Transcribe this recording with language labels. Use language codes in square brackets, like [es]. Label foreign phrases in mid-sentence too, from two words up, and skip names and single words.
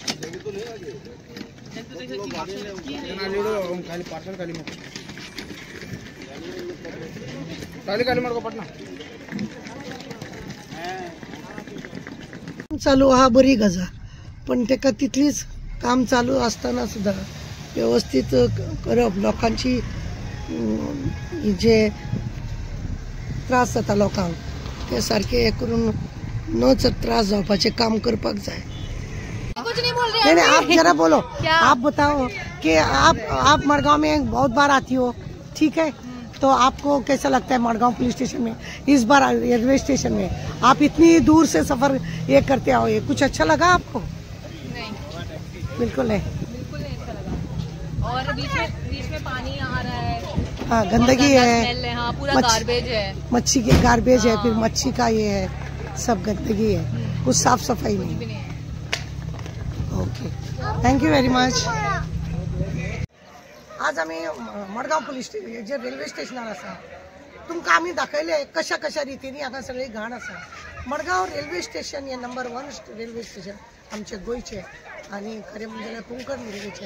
[kok] चालू आहा बरी गजाल, पण तेका तितलीच काम चालू असताना सुद्धा व्यवस्थित करप, लोकांची जे त्रास जाता लोकांक ते सारखे हे करून न त्रास जावपाचे काम करपाक जाय। [hi] नहीं आप जरा बोलो, आप बताओ कि आप मडगांव में बहुत बार आती हो, ठीक है, तो आपको कैसा लगता है मडगांव पुलिस स्टेशन में इस बार रेलवे स्टेशन में आप इतनी दूर से सफर ये करते आओ, ये कुछ अच्छा लगा आपको? नहीं, बिल्कुल नहीं अच्छा लगा। और बीच में पानी आ रहा है, हाँ गंदगी है, हाँ पूरा गार्बेज है, मच्छी के गार्बेज है, फिर मच्छी का ये है, सब गंदगी है, कुछ साफ सफाई नहीं। [en] okay, thank you very much. [kok] आज आम्ही मडगांव पुलिस स्टेशन जे रेल्वे स्टेशनार आसा तुमकां आमी दाखयले कशा कशा रितीनी हांगा सगळी घाण आसा. मडगांव रेल्वे स्टेशन हे नंबर 1 रेल्वे स्टेशन आमचे गोंयचे आनी खरें म्हणजे जाल्यार कोंकण रेल्वेचे.